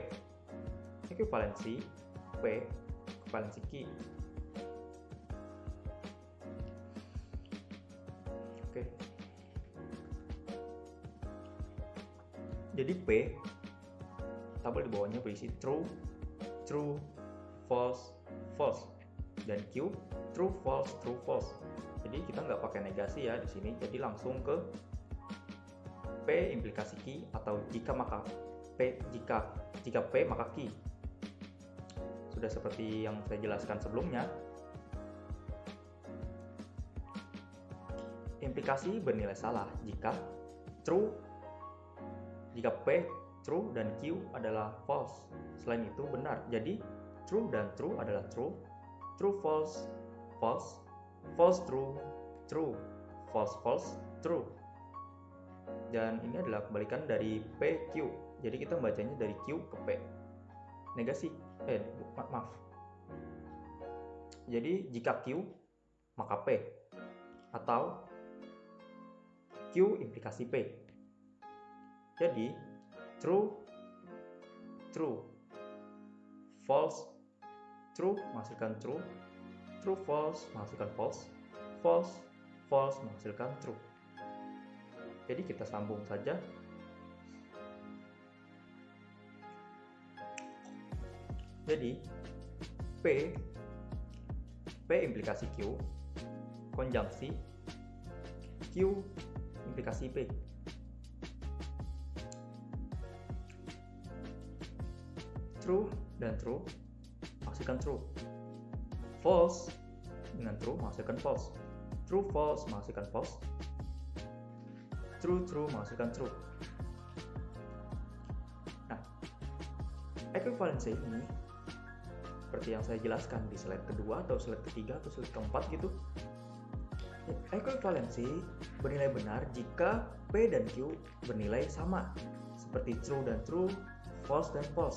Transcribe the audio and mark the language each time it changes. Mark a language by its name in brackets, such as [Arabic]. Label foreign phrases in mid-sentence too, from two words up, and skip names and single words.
[Indonesian] Ekuivalensi P ekuivalensi Q. Oke. Jadi P, tabel di bawahnya berisi [English] true, true, false, false, [Indonesian] dan Q [English] true, false, true, false. [Indonesian] Jadi kita nggak pakai negasi ya di sini. Jadi langsung ke P implikasi Q atau jika maka P, jika P maka Q. Sudah seperti yang saya jelaskan sebelumnya. Implikasi bernilai salah jika true, jika P true dan Q adalah false. Selain itu benar. Jadi true dan true adalah [English] true, true false, false, false true, true, false false, true. [Indonesian] Dan ini adalah kebalikan dari PQ. Jadi kita membacanya dari Q ke P. Negasi, maaf. Jadi jika Q maka P atau Q implikasi P. Jadi [English] true, true, false, true [Indonesian] menghasilkan true, [English] true false [Indonesian] menghasilkan [English] false, false, false [Indonesian] menghasilkan true. Jadi kita sambung saja. Jadi P implikasi Q, konjungsi Q implikasi P. True dan true menghasilkan true. False dengan true menghasilkan false. [English] True false [Indonesian] menghasilkan false. [English] True true [Indonesian] menghasilkan true. Nah, ekuivalensi ini seperti yang saya jelaskan di slide kedua atau slide ketiga atau slide keempat gitu. Ekuivalensi bernilai benar jika P dan Q bernilai sama, seperti true dan true, false dan false.